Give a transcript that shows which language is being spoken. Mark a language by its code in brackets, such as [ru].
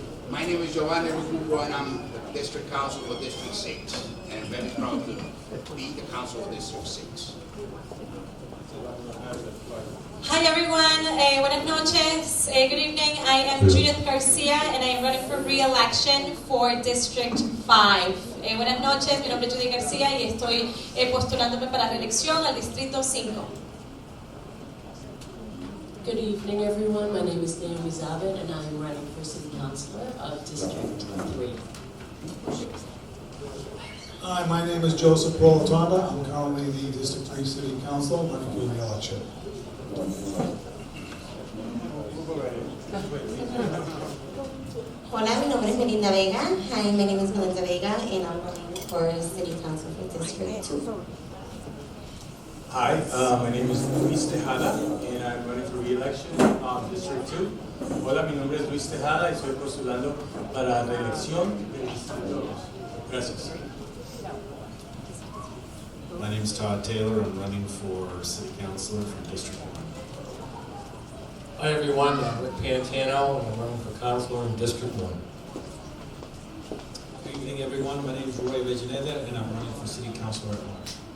[en] My name is Giovanni Rucubona and I'm the district council for District 6. And I'm very proud to be the council for District 6. Hi everyone, [es] buenas noches, [en] good evening. I am Judith Garcia and I am running for re-election for District 5. [es] Buenas noches, mi nombre es Judith Garcia y estoy postulándome para reelección al Distrito 5. [en] Good evening, everyone. My name is Naomi Zabit, and I am running for City Councilor of District 3. Hi, my name is Joseph Polatonda. I'm currently the District 3 City Council running for re-election. [es] Hola, mi nombre es Melinda Vega. [en] Hi, my name is Melinda Vega, and I'm running for City Council for District 2. Hi, my name is Luis Tejada, and I'm running for re-election District 2. [es] Hola, mi nombre es Luis Tejada y estoy postulando para la reelección del Distrito 2. Gracias. [en] My name is Todd Taylor. I'm running for City Councilor from District 1. Hi everyone, I'm Rick Pantano, and I'm running for Councilor in District 1. Good evening, everyone. My name is Roy Regineda, and I'm running for City Councilor at large.